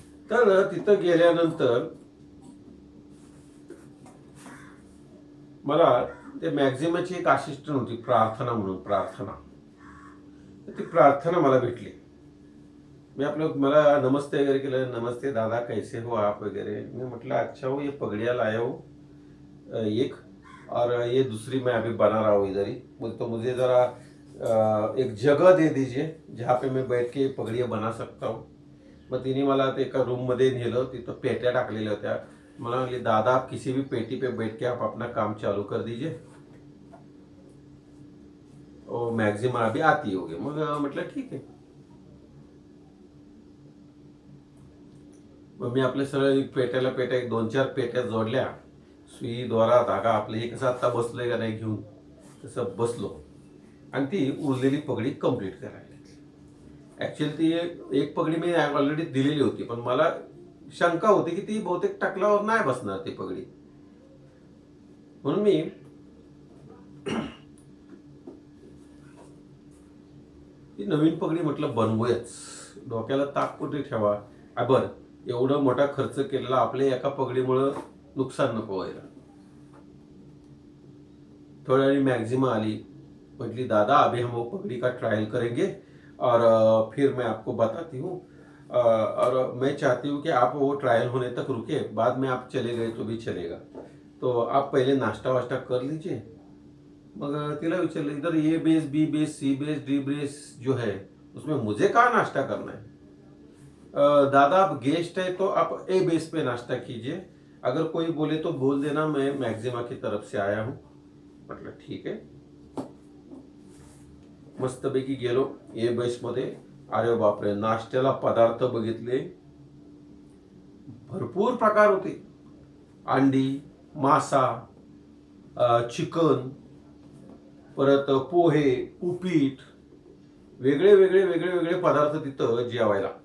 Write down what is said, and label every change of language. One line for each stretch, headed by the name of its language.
Marathi: तर तिथं गेल्यानंतर मला ते मॅक्झिमाची एक असिस्टंट होती, प्रार्थना म्हणून, प्रार्थना. ती प्रार्थना मला भेटली. मी मला नमस्ते वगैरे केलं,
Hindi: नमस्ते दादा कैसे हो आप
Marathi: वगैरे.
Hindi: मैं
Marathi: म्हटलं
Hindi: अच्छा हो, ये पगड़िया लाया हूँ एक, और ये दूसरी मैं अभी बना रहा हूँ इधर ही, तो मुझे ज़रा एक जगह दे दीजिए जहाँ पे मैं बैठ के पगड़िया बना सकता हूँ.
Marathi: मग तिने मला ते एका रूममध्ये नेलं, तिथं पेट्या टाकलेल्या होत्या. मला म्हणले
Hindi: दादा आप किसी भी पेटी पे बैठ के आप अपना काम चालू कर दीजिए, और मैक्सिमा अभी आती होगी.
Marathi: मग म्हटलं ठीक आहे. मग मी आपल्या सरळ पेट्याला पेट्या, एक 2-4 पेट्या जोडल्या, सुई दोरा धागा आपलं हे कसं आत्ता बसलोय का नाही घेऊन, तसं बसलो आणि ती उरलेली पगडी कंप्लीट करायला. ऍक्च्युअली ती एक पगडी मी ऑलरेडी दिलेली होती, पण मला शंका होती की ती बहुतेक टाकल्यावर नाही बसणार ती पगडी, म्हणून मी ती नवीन पगडी म्हटलं बनवूयाच, डोक्याला ताप कुठे ठेवा. बरं, एवढा मोठा खर्च केलेला आपल्या एका पगडीमुळं नुकसान नको व्हायला. थोड्या वेळी मॅक्झिमा आली, म्हटली
Hindi: दादा अभी हम वो पगड़ी का ट्रायल करेंगे और फिर मैं आपको बताती हूँ, और मैं चाहती हूँ कि आप वो ट्रायल होने तक रुके, बाद में आप चले गए तो भी चलेगा, तो आप पहले नाश्ता वाश्ता कर लीजिए.
Marathi: मग तिला विचारलं,
Hindi: इधर ए बेस, बी बेस, सी बेस, डी बेस जो है उसमें मुझे कहाँ नाश्ता करना है. दादा आप गेस्ट है तो आप ए बेस पे नाश्ता कीजिए, अगर कोई बोले तो बोल देना मैं मॅक्झिमा की तरफ से आया हूँ.
Marathi: म्हटलं ठीक आहे. मस्तपैकी गेलो ए बेसमध्ये. अरे बापरे, नाश्त्याला पदार्थ बघितले, भरपूर प्रकार होते. अंडी, मासा, चिकन, परत पोहे, उपीट, वेगळे वेगळे वेगळे वेगळे पदार्थ तिथं जेवायला.